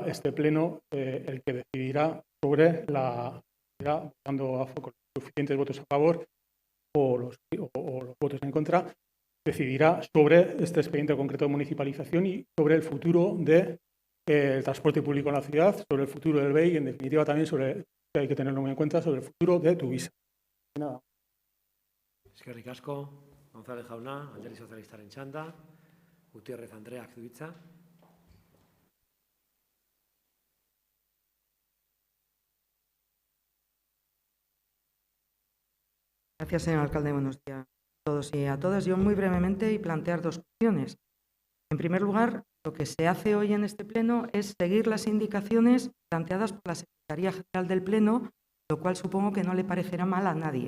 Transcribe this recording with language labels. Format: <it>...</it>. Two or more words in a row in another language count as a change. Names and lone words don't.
<es>este Pleno el que decidirá sobre dando con suficientes votos a favor o los votos en contra, decidirá sobre este expediente concreto de municipalización y sobre el futuro del transporte público en la ciudad, sobre el futuro del BEI y, en definitiva, también que hay que tenerlo muy en cuenta, sobre el futuro de Tuvisa. Nada.</es> <eu>Eskerrik asko, González jauna, Alderdi Sozialistaren txanda. Gutiérrez Andreak du hitza.</eu> <es>Gracias, señor alcalde. Buenos días a todos y a todas. Yo muy brevemente y plantear dos cuestiones. En primer lugar, lo que se hace hoy en este pleno es seguir las indicaciones planteadas por la Secretaría General del Pleno, lo cual supongo que no le parecerá mal a nadie.</es>